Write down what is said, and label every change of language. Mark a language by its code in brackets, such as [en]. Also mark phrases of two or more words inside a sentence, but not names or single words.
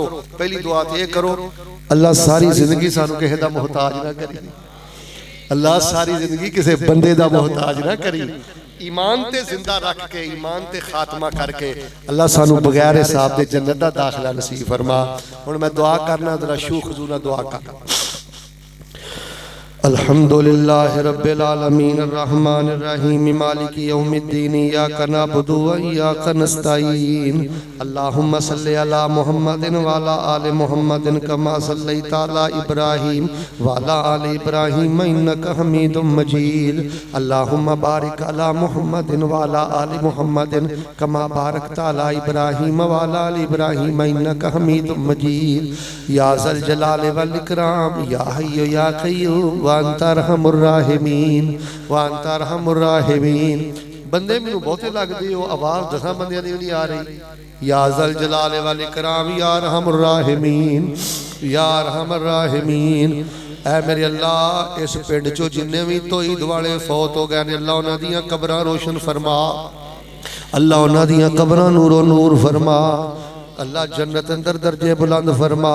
[pa] پہلی دعا تے کرو، اللہ ساری زندگی سانوں کسے دا محتاج نہ کریں، اللہ ساری زندگی کسی بندے دا محتاج نہ کریں. ایمان تے زندہ رکھ کے، ایمان تے خاتمہ کرکے اللہ سانوں بغیر حساب دے جنت دا داخلہ نصیب فرما. ہن میں دعا کرنا، ذرا شو کھجونا دعا کر. [ar] الحمد لله رب العالمين الرحمن الرحيم مالك يوم الدين إياك نعبد وإياك نستعين اللهم صل على محمد وعلى آل محمد كما صليت على إبراهيم وعلى آل إبراهيم إنك حميد مجيد اللهم بارك على محمد وعلى آل محمد كما باركت على إبراهيم وعلى آل إبراهيم إنك حميد مجيد يا ذا الجلال والإكرام يا حي يا قيوم وأنت أرحم الراحمين وأنت أرحم الراحمين. [pa] بندے مینوں بہتے لگدے ہو، آواز 10 بندیاں دی نہیں آ رہی. [ar] يا ذا الجلال والإكرام يا أرحم الراحمين يا أرحم الراحمين. [pa] اے میرے اللہ اس پنڈ چوں جنے بھی توحید والے فوت ہو گئے نے، اللہ انہاں دیاں قبراں روشن فرما، اللہ انہاں دیاں قبراں نورو نور فرما، اللہ جنت اندر درجے بلند فرما.